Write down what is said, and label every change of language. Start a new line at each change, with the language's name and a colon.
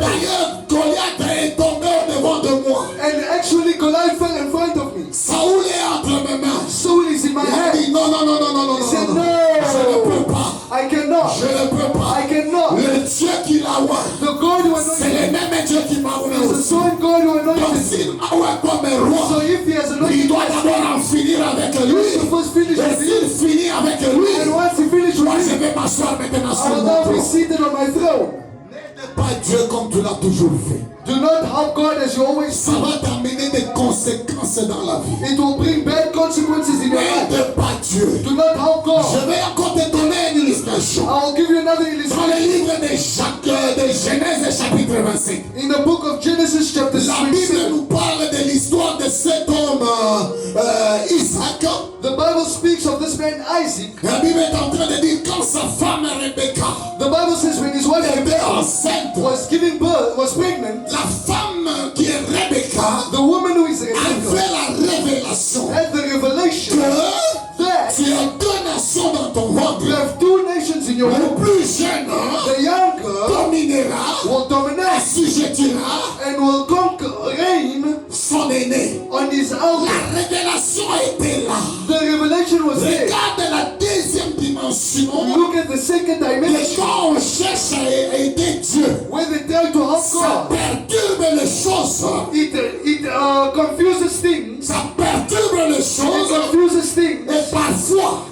French: D'ailleurs, Goliath est tombé au devant de moi.
English: And actually, Goliath fell in front of me.
French: Saoul est entre mes mains.
English: Saul is in my
French: Il a
English: hand.
French: dit non, non, non, non, non, non,
English: He said,
French: non, non. Je ne peux
English: no,
French: pas.
English: I cannot.
French: Je ne peux pas.
English: I cannot.
French: Le Dieu qui l'a roi,
English: The God who
French: c'est
English: anointed
French: le même Dieu qui m'a roi
English: is the
French: aussi.
English: same God who
French: Donc
English: anointed me.
French: s'il m'a roi comme un roi,
English: So if he has
French: il
English: anointed
French: doit
English: me,
French: d'abord en finir avec
English: he
French: lui.
English: has to first finish
French: Et
English: with
French: s'il
English: him.
French: finit avec lui,
English: And once he finishes
French: moi je
English: with him,
French: vais m'asseoir maintenant
English: I
French: sur
English: will
French: mon
English: now be
French: trône.
English: seated on my throne.
French: N'aide pas Dieu comme tu l'as toujours fait.
English: Do not help God as you always
French: Ça
English: do.
French: va t'amener des conséquences dans la vie.
English: It will bring bad consequences in your life.
French: N'aide pas Dieu.
English: Do not help
French: Je
English: God.
French: vais encore te donner une illustration.
English: I will give you another
French: Dans le
English: illustration.
French: livre de Genèse chapitre 25.
English: In the book of Genesis chapter
French: La Bible
English: 27,
French: nous parle de l'histoire de cet homme Isaac.
English: the Bible speaks of this man Isaac.
French: La Bible est en train de dire quand sa femme Rebecca
English: The Bible says when his wife
French: était
English: Rebecca
French: enceinte,
English: was giving birth, was pregnant,
French: la femme qui est Rebecca
English: the woman who is Rebecca
French: avait la révélation
English: had the revelation
French: que
English: that
French: tu as deux nations dans ton ventre.
English: you have two nations in your
French: Le
English: womb.
French: plus jeune
English: The younger
French: dominera,
English: will dominate
French: assujettira
English: and will conquer, reign
French: son aîné.
English: on his
French: La
English: elder.
French: révélation était là.
English: The revelation was there.
French: Regarde la deuxième dimension.
English: Look at the second
French: Et
English: dimension
French: quand on cherche à aider Dieu,
English: where they try to help
French: ça
English: God.
French: perturbe les choses.
English: It confuses things.
French: Ça perturbe les
English: It
French: choses.
English: confuses things.
French: Et parfois,